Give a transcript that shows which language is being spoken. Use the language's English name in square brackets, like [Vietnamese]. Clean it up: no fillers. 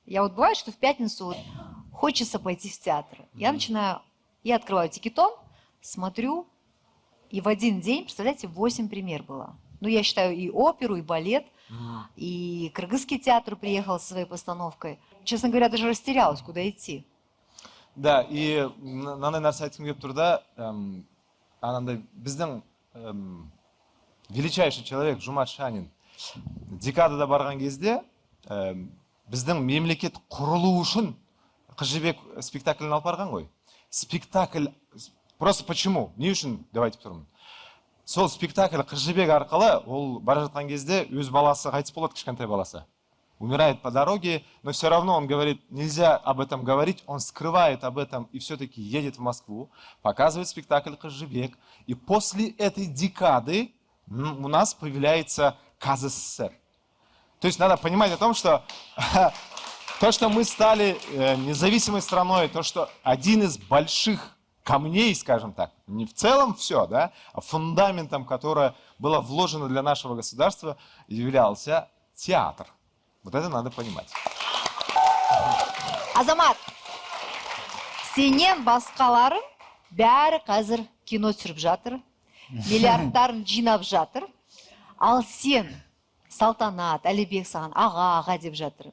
[Russian] Я вот бывает, что в пятницу вот хочется пойти в театр. Я открываю Тикетон, смотрю, и в один день, представляете, 8 премьер было. Ну, я считаю и оперу, и балет, и Кыргызский театр приехал со своей постановкой. Честно говоря, даже растерялась, куда идти. [Kazakh] Да, и мындай нәрсе айтқым келіп тұр да, анандай біздің [Russian] величайший человек [Kazakh] Жумат Шанин декадада барған кезде біздің мемлекет құрылу үшін Қыз жібек спектаклін алып барған ғой. [Russian] Спектакль просто почему? [Kazakh] Не үшін деп айтып тұрмын. Сол спектакль Қыз жібек арқылы ол бара жатқан кезде өз баласы қайтыс болады, кішкентай баласы. [Russian] Умирает по дороге, но все равно он говорит, нельзя об этом говорить, он скрывает об этом и все-таки едет в Москву, показывает спектакль «Қыз жібек». И после этой декады у нас появляется КЗССР. То есть надо понимать о том, что то, что мы стали независимой страной, то, что один из больших камней, скажем так, не в целом все, да, а фундаментом, которое было вложено для нашего государства, являлся театр. Вот это надо понимать. [Kazakh] Азамат, сенен басқалары бәрі қазір кино түсіріп жатыр, миллиардтарын жинап жатыр. Ал сен, Салтанат, Әлібек саған аға деп жатыр.